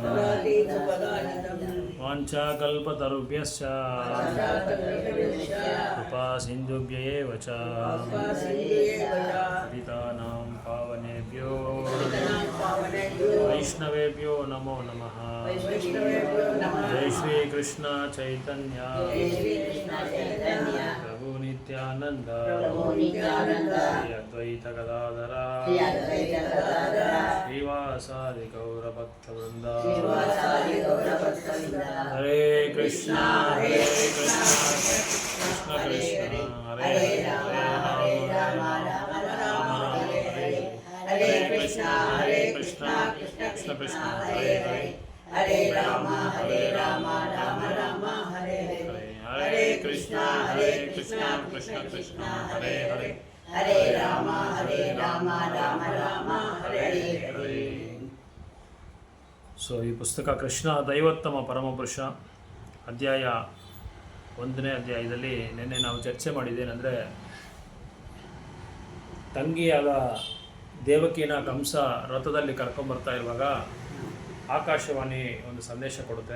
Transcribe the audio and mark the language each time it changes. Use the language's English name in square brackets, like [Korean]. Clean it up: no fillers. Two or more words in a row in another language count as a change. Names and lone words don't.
[Sanskrit] ವಾಂಛಾಕಲ್ಪತರುಭ್ಯಶ್ಚ ಕೃಪಾ ಸಿಂಧುಭ್ಯ ಏವ ಚ ಪತಿತಾನಾಂ ಪಾವನೇಭ್ಯೋ ವೈಷ್ಣವೇಭ್ಯೋ ನಮೋ ನಮಃ. ಜೈ ಶ್ರೀ ಕೃಷ್ಣ ಚೈತನ್ಯ ಪ್ರಭು ನಿತ್ಯಾನಂದ ಶ್ರೀ ಅದ್ವೈತ ಗದಾಧರ ಶ್ರೀವಾಸಾದಿ ಗೌರ ಭಕ್ತವೃಂದ. ಹರೇ ಕೃಷ್ಣ ಹರೇ ಕೃಷ್ಣ ಕೃಷ್ಣ ಕೃಷ್ಣ ಹರೇ ಹರೇ ರಾಮ ರಾಮ ಹರೇ ಕೃಷ್ಣ ಕೃಷ್ಣ ಕೃಷ್ಣ ಹರೇ ಹರೇ ಹರೇ ರಾಮ ರಾಮ ರಾಮ ಹರೇ ಹರೇ. ಹರೇ ಕೃಷ್ಣ ಕೃಷ್ಣ ಕೃಷ್ಣ ಹರೇ ಹರೇ ಹರೇ ರಾಮ ರಾಮ ರಾಮ ಹರೇ ಹರೇ. [Kannada] ಸೊ ಈ ಪುಸ್ತಕ ಕೃಷ್ಣ ದೈವೋತ್ತಮ ಪರಮಪುರುಷ ಅಧ್ಯಾಯ 1ನೇ ಅಧ್ಯಾಯದಲ್ಲಿ ನಿನ್ನೆ ನಾವು ಚರ್ಚೆ ಮಾಡಿದ್ದೇನೆಂದರೆ, ತಂಗಿಯಾದ ದೇವಕಿನ ಕಂಸ ರಥದಲ್ಲಿ ಕರ್ಕೊಂಬರ್ತಾ ಇರುವಾಗ ಆಕಾಶವಾಣಿ ಒಂದು ಸಂದೇಶ ಕೊಡುತ್ತೆ.